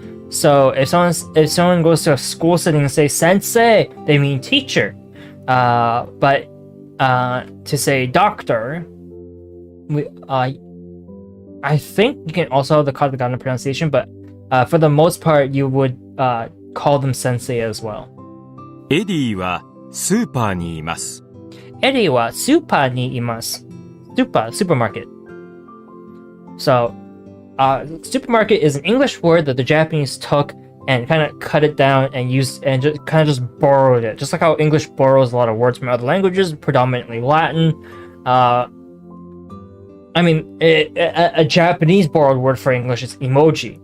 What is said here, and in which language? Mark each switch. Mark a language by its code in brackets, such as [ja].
[en] So if someone goes to a school setting and say Sensei, they mean teacher. But to say doctor, I think you can also have the katakana pronunciation, but for the most part, you would call them sensei as well. [ja] エディはスーパーにいます。エディはスーパーにいます。 [en] Supermarket. So, supermarket is an English word that the Japanese took and kind of cut it down and used and just kind of just borrowed it. Just like how English borrows a lot of words from other languages, predominantly Latin. I mean, a Japanese borrowed word for English is emoji.